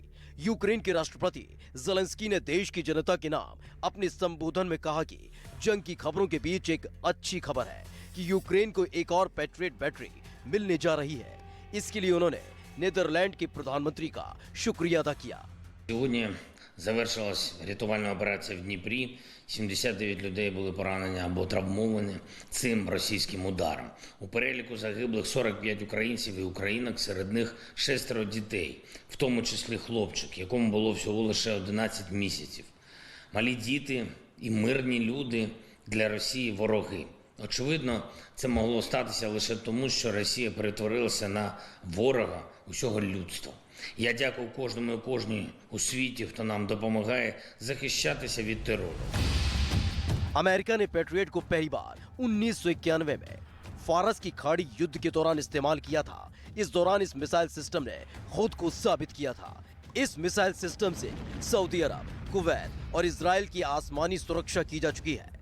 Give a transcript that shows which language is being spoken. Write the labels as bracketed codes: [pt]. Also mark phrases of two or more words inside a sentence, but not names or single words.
[hi] यूक्रेन के राष्ट्रपति ज़ेलेंस्की ने देश की जनता के नाम अपने संबोधन में कहा कि जंग की खबरों के बीच एक अच्छी खबर है कि यूक्रेन को एक और पैट्रियट बैटरी मिलने जा रही है। इसके लिए उन्होंने नीदरलैंड के प्रधानमंत्री का शुक्रिया अदा किया। [uk] Сьогодні завершилась рятувальна операція в Дніпрі. 79 людей були поранені або травмовані цим російським ударом. У переліку загиблих 45 українців і українок, серед них 6 дітей, в тому числі хлопчик, якому було всього лише 11 місяців. Малі діти і мирні люди для Росії вороги. Очевидно, це могло статися лише тому, що Росія перетворилася на ворога усього людства. Я дякую кожному і кожній у світі, хто нам допомагає захищатися від терору. [hi] अमेरिका ने पैट्रियट को पहली बार 1991 में फारस की खाड़ी युद्ध के दौरान इस्तेमाल किया था। इस दौरान इस [en] missile system [hi] ने खुद को साबित किया था। इस [en] missile system [hi] से सऊदी अरब, कुवैत और इजराइल की आसमानी सुरक्षा की जा चुकी है।